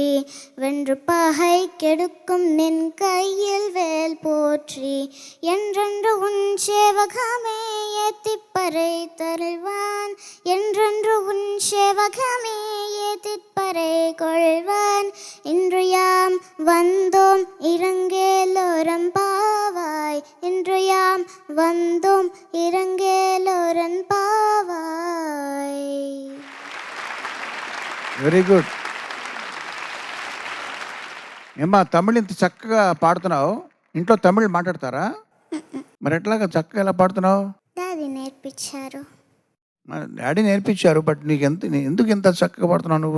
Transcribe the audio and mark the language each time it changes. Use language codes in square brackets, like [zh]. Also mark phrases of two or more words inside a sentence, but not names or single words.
[ta] வென்று பகை கெடுக்கும் நின் கையில் வேல் போற்றி என்றென்று உன் சேவகமே ஏத்திப்பறை தருள்வான் என்றென்று உன் சேவகமே ஏத்திப்பறை கொள்வான் இன்று யாம் வந்தோம் இறங்கேலோரம் பாவாய் இன்று யாம் வந்தோம் இறங்கேலோரன் பாவாய். [en] very good. [te] ఏమ్మా తమిళ్ ఇంత చక్కగా పాడుతున్నావు, ఇంట్లో తమిళ్ మాట్లాడతారా? మరి ఎట్లాగా చక్కగా ఎలా పాడుతున్నావు? డాడీ నేర్పించారు. మరి డాడీ నేర్పించారు, బట్ నీకు ఎందుకు ఇంత చక్కగా పాడుతున్నావు నువ్వు?